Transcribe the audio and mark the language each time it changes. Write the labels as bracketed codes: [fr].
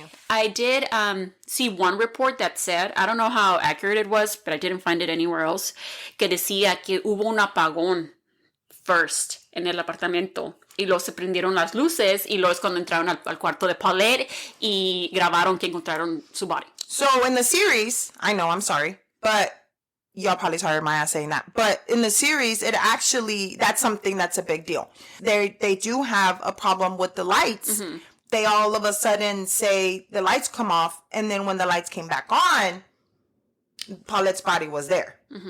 [en] I did see one report that said, I don't know how accurate it was, but I didn't find it anywhere else, [es] que decía que hubo un apagón [en] first [es] en el apartamento. Y luego se prendieron las luces y luego es cuando entraron al cuarto de Paulette y grabaron que encontraron su body. [en] So in the series, I know, I'm sorry, but y'all probably tired of my ass saying that. But in the series, it actually, that's something that's a big deal. They do have a problem with the lights. Mm-hmm. They all of a sudden say the lights come off, and then when the lights came back on, Paulette's body was there. Mm-hmm.